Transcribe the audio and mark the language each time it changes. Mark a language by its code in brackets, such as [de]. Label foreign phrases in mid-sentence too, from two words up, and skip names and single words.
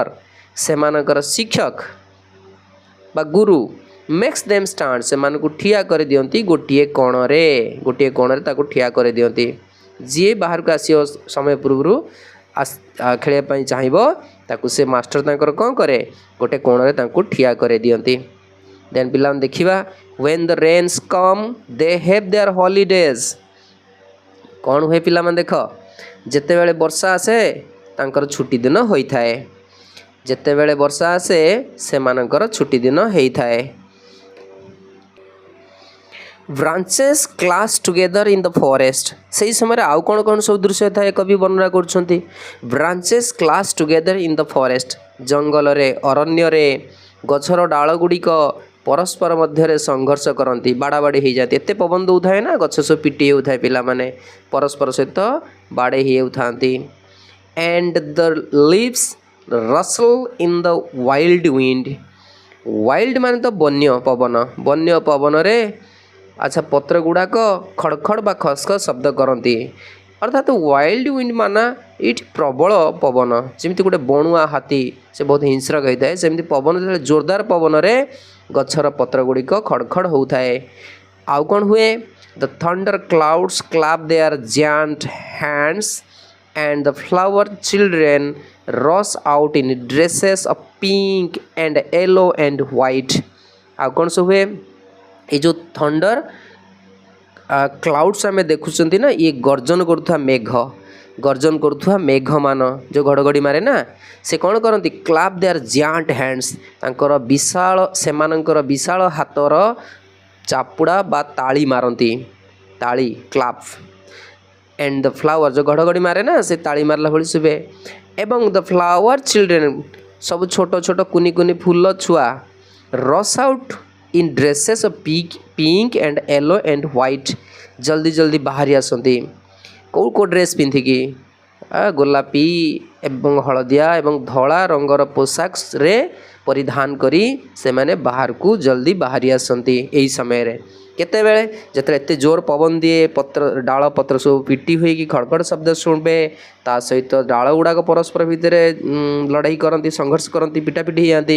[or] ସେମାନଙ୍କର ଶିକ୍ଷକ ବା ଗୁରୁ [en] makes them stand [or] ସେମାନଙ୍କୁ ଠିଆ କରିଦିଅନ୍ତି ଗୋଟିଏ କୋଣରେ ତାକୁ ଠିଆ କରିଦିଅନ୍ତି। ଯିଏ ବାହାରକୁ ଆସିବ ସମୟ ପୂର୍ବରୁ ଖେଳିବା ପାଇଁ ଚାହିଁବ ତାକୁ ସେ ମାଷ୍ଟର ତାଙ୍କର କ'ଣ କରେ? ଗୋଟେ କୋଣରେ ତାଙ୍କୁ ଠିଆ କରିଦିଅନ୍ତି। ଦେନ୍ ପିଲାମାନେ ଦେଖିବା, [en] when the rains come they have their holidays। [or] କ'ଣ ହୁଏ ପିଲାମାନେ ଦେଖ, ଯେତେବେଳେ ବର୍ଷା ଆସେ ତାଙ୍କର ଛୁଟି ଦିନ ହୋଇଥାଏ। ଯେତେବେଳେ ବର୍ଷା ଆସେ ସେମାନଙ୍କର ଛୁଟି ଦିନ ହେଇଥାଏ। [en] branches clash together in the forest. [or] ସେହି ସମୟରେ ଆଉ କ'ଣ କ'ଣ ସବୁ ଦୃଶ୍ୟ ଥାଏ କବି ବର୍ଣ୍ଣନା କରୁଛନ୍ତି। [en] branches clash together in the forest. [or] ଜଙ୍ଗଲରେ, ଅରଣ୍ୟରେ ଗଛର ଡାଳ ଗୁଡ଼ିକ ପରସ୍ପର ମଧ୍ୟରେ ସଂଘର୍ଷ କରନ୍ତି, ବାଡ଼ାବାଡ଼ି ହେଇଯାନ୍ତି। ଏତେ ପବନ ଦେଉଥାଏ ନା, ଗଛ ସବୁ ପିଟି ହେଉଥାଏ, ପିଲାମାନେ ପରସ୍ପର ସହିତ ବାଡ଼େଇ ହେଉଥାନ୍ତି। [en] and the leaves rustle in the wild wind। [or] wild ମାନେ ତ ବନ୍ୟ ପବନରେ ଆଚ୍ଛା ପତ୍ର ଗୁଡ଼ାକ ଖଡ଼ ଖଡ଼ ବା ଖସଖସ ଶବ୍ଦ କରନ୍ତି। ଅର୍ଥାତ୍ [en] wild wind [or] ମାନେ ଏଇଠି ପ୍ରବଳ ପବନ, ଯେମିତି ଗୋଟେ ବଣୁଆ ହାତୀ ସେ ବହୁତ ହିଂସ୍ରକ ହେଇଥାଏ, ସେମିତି ପବନ ଯେତେବେଳେ ଜୋରଦାର ପବନରେ ଗଛର ପତ୍ର ଗୁଡ଼ିକ ଖଡ଼ ଖଡ଼ ହେଉଥାଏ। ଆଉ କ'ଣ ହୁଏ? [en] the thunder clouds clap their giant hands and the flower children rush out in dresses of pink and yellow and white। [or] ଆଉ କ'ଣ ସବୁ ହୁଏ? ଏଇ ଯେଉଁ [en] thunder clouds [or] ଆମେ ଦେଖୁଛନ୍ତି ନା, ଇଏ ଗର୍ଜନ କରୁଥିବା ମେଘମାନ ଯେଉଁ ଘଡ଼ଘଡ଼ି ମାରେ ନା, ସେ କ'ଣ କରନ୍ତି? [en] clap their giant hands. [or] ସେମାନଙ୍କର ବିଶାଳ ହାତର ଚାପୁଡ଼ା ବା ତାଳି ମାରନ୍ତି, କ୍ଲାପ୍। [en] and the flower [or] ଯେଉଁ ଘଡ଼ଘଡ଼ି ମାରେ ନା, ସେ ତାଳି ମାରିଲା ଭଳି ଶୁଭେ। [en] ଏବଂ the flower children [or] ସବୁ ଛୋଟ ଛୋଟ କୁନି କୁନି ଫୁଲ ଛୁଆ [en] rush out in dresses of pink and yellow and white। [or] ଜଲ୍ଦି ବାହାରି ଆସନ୍ତି। କେଉଁ ଡ୍ରେସ୍ ପିନ୍ଧିକି? ଗୋଲାପୀ ଏବଂ ହଳଦିଆ ଏବଂ ଧଳା ରଙ୍ଗର ପୋଷାକରେ ପରିଧାନ କରି ସେମାନେ ବାହାରକୁ ଜଲ୍ଦି ବାହାରି ଆସନ୍ତି ଏହି ସମୟରେ। କେତେବେଳେ? ଯେତେବେଳେ ଏତେ ଜୋର ପବନ ଦିଏ, ଡାଳ ପତ୍ର ସବୁ ପିଟି ହୋଇକି ଖଡ଼ଖଡ଼ ଶବ୍ଦ ଶୁଣିବେ, ତା ସହିତ ଡାଳ ଗୁଡ଼ାକ ପରସ୍ପର ଭିତରେ ଲଢ଼େଇ କରନ୍ତି, ସଂଘର୍ଷ କରନ୍ତି, ପିଟାପିଟି ହେଇଯାନ୍ତି।